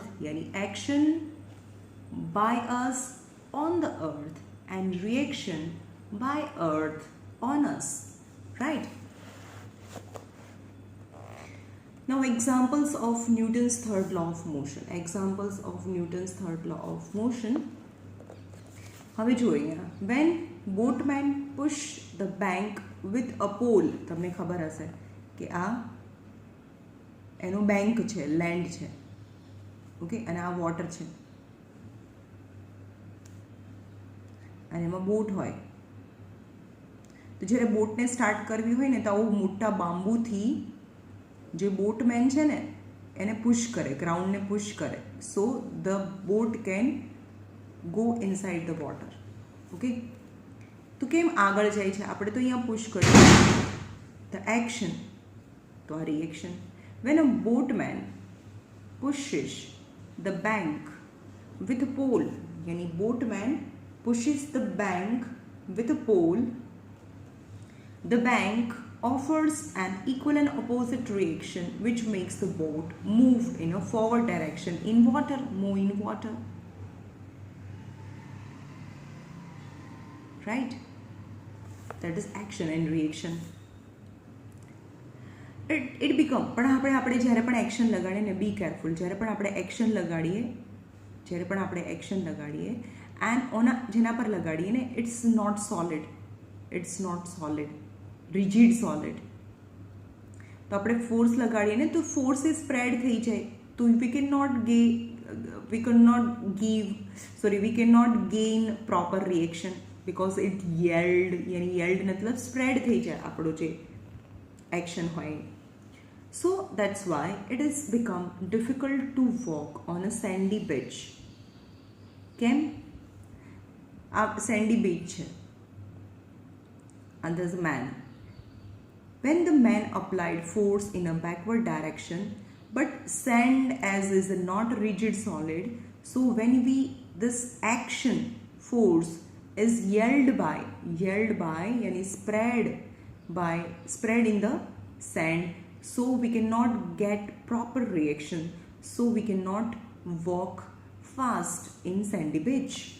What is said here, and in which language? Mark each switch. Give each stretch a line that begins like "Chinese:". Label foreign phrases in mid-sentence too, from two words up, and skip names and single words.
English: Yani action by us on the earth and reaction by earth on us, right? Now examples of Newton's third law of motion. Examples of Newton's third law of motion.
Gujarati: હવે જોઈએ,
English: when boatman push the bank with a pole,
Gujarati: તમને ખબર હશે કે આ એનો બેંક છે, લેન્ડ છે, ઓકે, અને આ વોટર છે, અને એમાં બોટ હોય. તો જ્યારે બોટને સ્ટાર્ટ કરવી હોય ને, તો આવું મોટા બાંબુથી જે બોટમેન છે ને એને પુશ કરે, ગ્રાઉન્ડને પુશ કરે,
English: so the boat can go inside the water.
Gujarati: ઓકે, તો કેમ આગળ જાય છે? આપણે તો અહીંયા પુશ કરીએ,
English: the action,
Gujarati: તો આ રિએક્શન.
English: when a boatman pushes the bank with a pole, yani boatman pushes the bank with a pole, the bank offers an equal and opposite reaction which makes the boat move in a forward direction in water, move in water, right? That is action and reaction. It become,
Gujarati: પણ આપણે જ્યારે પણ એક્શન લગાડીએ ને,
English: be careful,
Gujarati: જ્યારે પણ આપણે એક્શન લગાડીએ એન્ડ જેના પર લગાડીએ ને,
English: it's not solid, rigid solid.
Gujarati: તો આપણે ફોર્સ લગાડીએ ને, તો ફોર્સ એ સ્પ્રેડ થઈ જાય, તો
English: we cannot gain proper reaction because it yelled,
Gujarati: yani yelled मतलब સ્પ્રેડ થઈ જાય આપણો જે એક્શન હોય.
English: So that's why it has become difficult to walk on a sandy beach.
Gujarati: કેમ?
English: આ sandy beach છે, and there's a man. When the man applied force in a backward direction, but sand as is not rigid solid, so when this action force is yelled by yani spread in the sand, so we cannot get proper reaction, so we cannot walk fast in sandy beach.